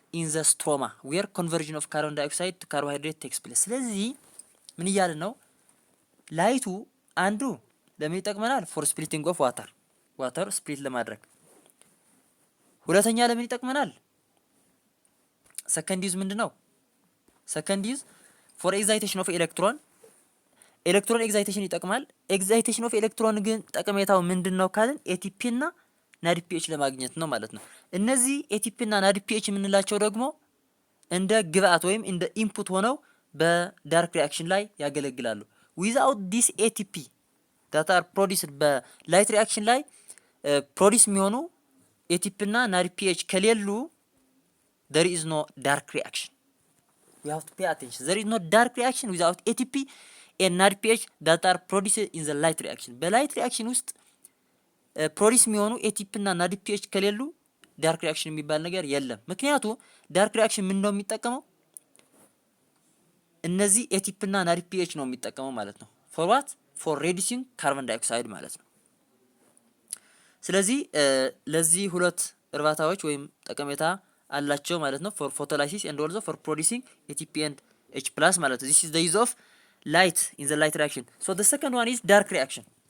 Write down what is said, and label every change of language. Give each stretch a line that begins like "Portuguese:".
English: in the stroma where conversion of carbon dioxide to carbohydrate takes place።
Amharic: ስለዚህ ምን እያለ ነው? ላይቱ አንዱ ለምን ይጠቅመናል?
English: for splitting of water
Amharic: split ለማድረግ። ሁለተኛ ለምን ይጠቅመናል? second is ምንድነው? second is for excitation of electron ኤግዚታይቴሽን ይጠቅማል። ኤግዚታይቴሽን ኦፍ ኤሌክትሮን ግን ጠቀሜታው ምንድነው ካልን ATP እና NADPH ለማግኘት ነው ማለት ነው። እነዚህ ATP እና NADPH የምንላቸው ደግሞ እንደ ግብአት ወይም እንደ ኢንፑት ሆነው በዳርክ ሪአክሽን ላይ ያገለግላሉ።
English: without this ATP that are produced
Amharic: በላይት ሪአክሽን ላይ ፕሮዲስ የሚሆኑ ATP እና NADPH ከሌሉ
English: there is no dark reaction. we have to pay attention. there is no dark reaction without ATP and NADPH that are produced in the light reaction.
Amharic: በላይት ሪአክሽን ውስጥ ፕሮዲስ የሚሆኑ ATP እና NADPH ከሌሉ ዳርክ ሪአክሽን የሚባል ነገር የለም። ምክንያቱ ዳርክ ሪአክሽን ምን ነው የሚጠቀመው? እነዚህ ATP እና NADPH ነው የሚጠቀመው ማለት ነው።
English: for what? for reducing carbon dioxide ማለት ነው።
Amharic: ስለዚህ ለዚህ ሁለት እርባታዎች ወይም ጠቀሜታ አላቸው ማለት ነው።
English: for photolysis and also for producing ATP and H+ ማለት ነው። this is the use of light in the light reaction. so the second one is dark reaction.